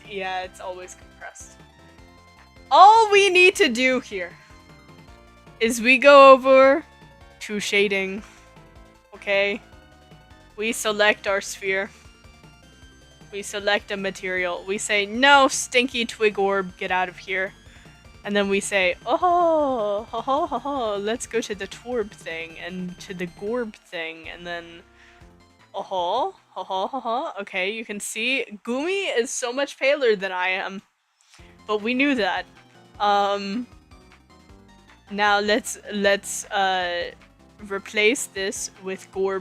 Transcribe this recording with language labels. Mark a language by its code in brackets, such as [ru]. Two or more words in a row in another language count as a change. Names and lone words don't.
[en] Yeah, it's always compressed. All we need to do here is we go over to shading, okay? We select our sphere. We select a material. We say, no, stinky twig orb, get out of here. And then we say, oh, ho, ho, ho, ho, let's go to the Torb thing and to the Gorb thing. And then, Okay, you can see Gumi is so much paler than I am. But we knew that. Now let's replace this with Gorb.